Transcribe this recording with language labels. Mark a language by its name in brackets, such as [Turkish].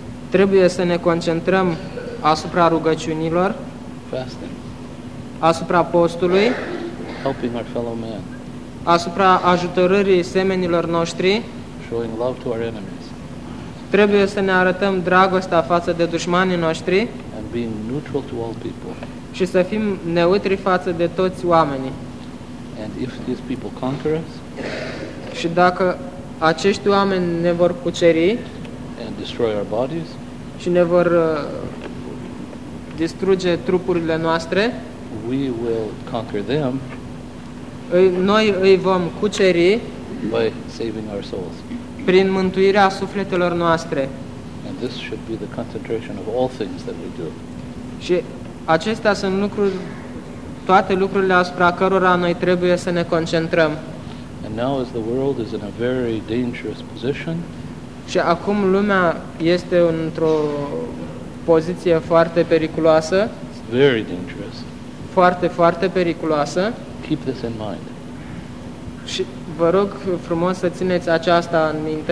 [Romanian] Trebuie să ne concentrăm asupra rugăciunilor. [English] Fasting. [Romanian] Asupra postului. [English] Helping our fellow man. [Romanian] Asupra ajutorării semenilor noștri. [English] Showing love to our enemies. [Romanian] Trebuie să ne arătăm dragostea față de dușmanii noștri. [English] And being neutral to all people. [Romanian] Și să fim neutri față de toți oamenii. [English] And if these people conquer us. [Romanian] Și dacă acești oameni ne vor cuceri. [English] And destroy our bodies. [Romanian] Și ne vor distruge trupurile noastre. [English] We will conquer them. [Romanian] Noi îi vom cuceri [English] by saving our souls. [Romanian] Prin mântuirea sufletelor noastre. [English] And this should be the concentration of all things that we do. [Romanian] Și acestea sunt lucruri, toate lucrurile asupra cărora noi trebuie să ne concentrăm. [English] And now as the world is in a very dangerous position. [Romanian] Și acum lumea este într-o poziție foarte periculoasă. [English] Very dangerous. [Romanian] Foarte, foarte periculoasă. [English] Keep this in mind. [Romanian] Și vă rog frumos să țineți aceasta în minte.